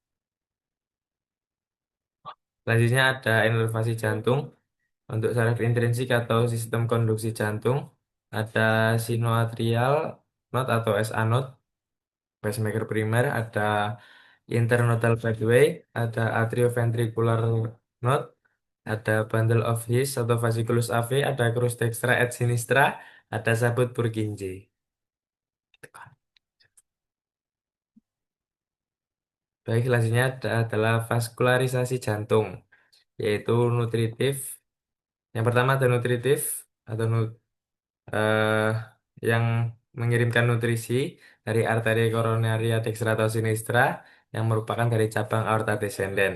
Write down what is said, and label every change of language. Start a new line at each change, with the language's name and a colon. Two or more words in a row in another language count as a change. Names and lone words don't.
Indonesian: Selanjutnya ada inervasi jantung. Untuk saraf intrinsik atau sistem konduksi jantung, ada
English: sinoatrial node
Indonesian: atau
English: SA node,
Indonesian: pacemaker primer, ada
English: internodal pathway,
Indonesian: ada
English: atrioventricular node,
Indonesian: ada
English: bundle of His
Indonesian: atau fasciculus AV, ada crus dextra et sinistra, ada sabut Purkinje. Gitu kan. Baik, selanjutnya adalah vaskularisasi jantung, yaitu nutritif. Yang pertama ada nutritif atau eh, yang mengirimkan nutrisi dari arteri koronaria dextra atau sinistra yang merupakan dari cabang aorta descendens.